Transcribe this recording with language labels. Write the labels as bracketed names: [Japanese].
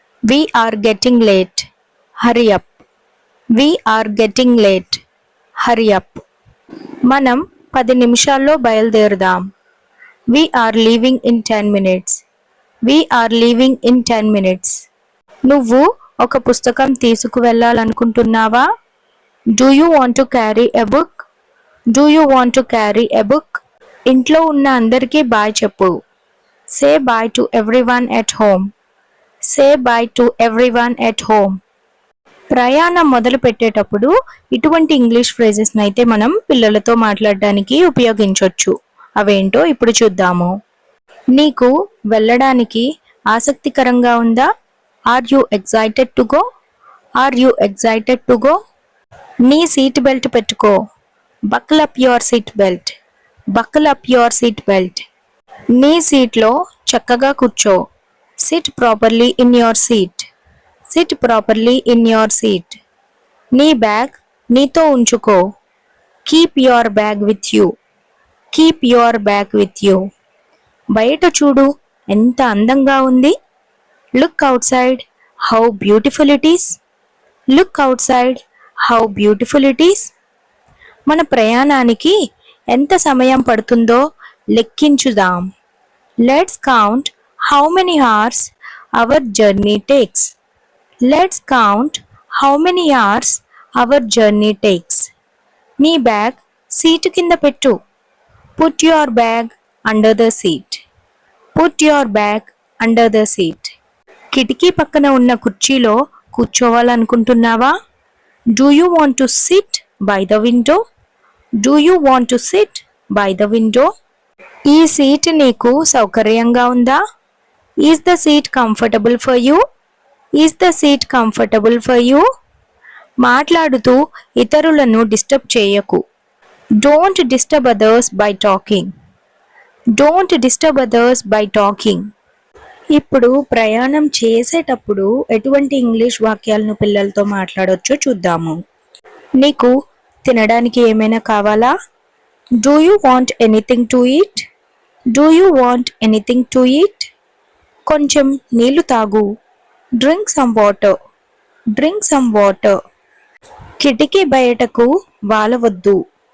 [English] We are getting late. Hurry up. We are getting late. Hurry up. [Telugu] మనం 10 నిమిషాల్లో బయలుదేరుదాం. [English] We are leaving in 10 minutes. We are leaving in 10 minutes. [Telugu] నువ్వు ఒక పుస్తకం తీసుకువెళ్ళాలనుకుంటున్నావా? [English] Do you want to carry a book? Do you want to carry a book? [Telugu] ఇంట్లో ఉన్న అందరికీ bye చెప్పు. [English] Say bye to everyone at home. Say bye to everyone at home. [Telugu] ప్రయాణం మొదలు పెట్టేటప్పుడు ఇటువంటి ఇంగ్లీష్ ఫ్రేజెస్ని అయితే మనం పిల్లలతో మాట్లాడడానికి ఉపయోగించవచ్చు. అవేంటో ఇప్పుడు చూద్దాము. నీకు వెళ్ళడానికి ఆసక్తికరంగా ఉందా? [English] Are you excited to go? Are you excited to go? [Telugu] నీ సీట్ బెల్ట్ పెట్టుకో. [English] Buckle up your seat belt. Buckle up your seat belt. [Telugu] నీ సీట్లో చక్కగా కూర్చో. [English] Sit properly in your seat. Sit properly in your seat. [Telugu] నీ bag నీతో ఉంచుకో. [English] Keep your bag with you. Keep your bag with you. [Telugu] బయట చూడు, ఎంత అందంగా ఉంది. [English] Look outside, how beautiful it is. Look outside, how beautiful it is. [Telugu] మన ప్రయాణానికి ఎంత సమయం పడుతుందో లెక్కించుదాం. [English] Let's count how many hours our journey takes. Let's count how many hours our journey takes. [Telugu] నీ బ్యాగ్ సీటు కింద పెట్టు. [English] Put your bag under the seat. Put your bag under the seat. [Telugu] కిటికీ పక్కన ఉన్న కుర్చీలో కూర్చోవాలనుకుంటున్నావా? [English] Do you want to sit by the window? Do you want to sit by the window? [Telugu] ఈ seat నీకు సౌకర్యంగా ఉందా? [English] Is the seat comfortable for you? Is the seat comfortable for you? [Telugu] మాట్లాడుతూ ఇతరులను డిస్టర్బ్ చేయకు. [English] Don't disturb others by talking. Don't disturb others by talking. [Telugu] ఇప్పుడు ప్రయాణం చేసేటప్పుడు ఎటువంటి ఇంగ్లీష్ వాక్యాలను పిల్లలతో మాట్లాడొచ్చో చూద్దాము. నీకు తినడానికి ఏమైనా కావాలా? [English] Do you want anything to eat? Do you want anything to eat? [Telugu] కొంచెం నీళ్లు తాగు. [English] Drink some water. Drink some water. [Telugu] కిటికీ బయటకు వాలవద్దు.